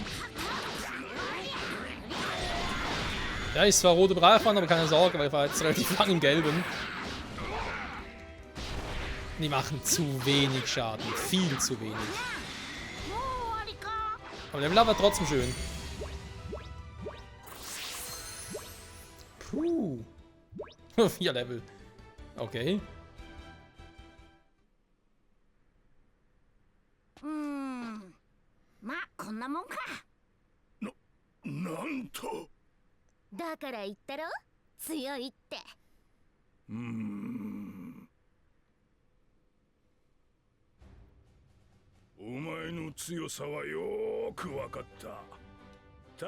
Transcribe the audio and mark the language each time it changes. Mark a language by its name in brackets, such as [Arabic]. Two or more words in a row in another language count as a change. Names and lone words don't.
[German] Ja, ist zwar rote Bereifahrt, aber keine Sorge, weil ich war jetzt relativ lang im Gelben. Die machen zu wenig Schaden. Viel zu wenig. Aber der Level war trotzdem schön. Puh. 4 Level. Okay. [Japanese] なんと。だから言ったろ、強いって。お前の強さはよーくわかった。